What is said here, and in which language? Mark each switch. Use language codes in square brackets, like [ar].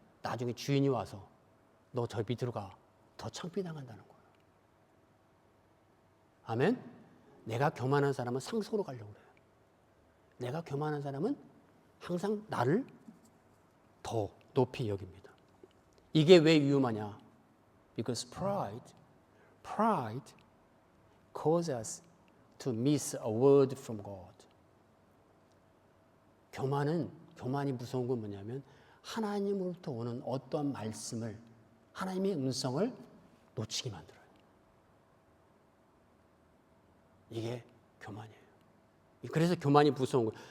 [ko] 나중에 주인이 와서 너 저 밑으로 가. 더 창피당한다는 거예요. 아멘? 내가 교만한 사람은 상속으로 가려고 그래요. 내가 교만한 사람은 항상 나를 더 높이 여깁니다. 이게 왜 위험하냐? [en] Because pride causes us to miss a word from God. [ko] 교만이 무서운 건 뭐냐면 하나님으로부터 오는 어떠한 말씀을 하나님의 음성을 놓치게 만들어요. 이게 교만이에요. 그래서 교만이 무서운 거예요.